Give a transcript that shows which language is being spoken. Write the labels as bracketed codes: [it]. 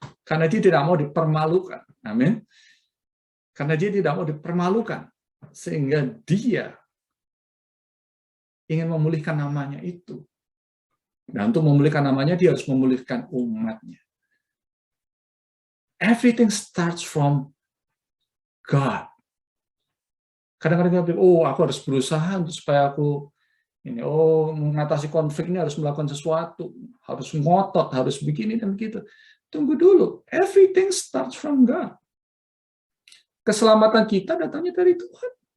[id] Karena Dia tidak mau dipermalukan. Amin. Karena Dia tidak mau dipermalukan. Sehingga Dia ingin memulihkan namanya itu. Dan untuk memulihkan namanya, Dia harus memulihkan umatnya. [en] Everything starts from God. [id] Kadang-kadang kita pikir, oh aku harus berusaha untuk supaya aku ini, oh mengatasi konflik ini harus melakukan sesuatu, harus ngotot, harus begini dan begitu. Tunggu dulu, [en] everything starts from God. [id] Keselamatan kita datangnya dari Tuhan.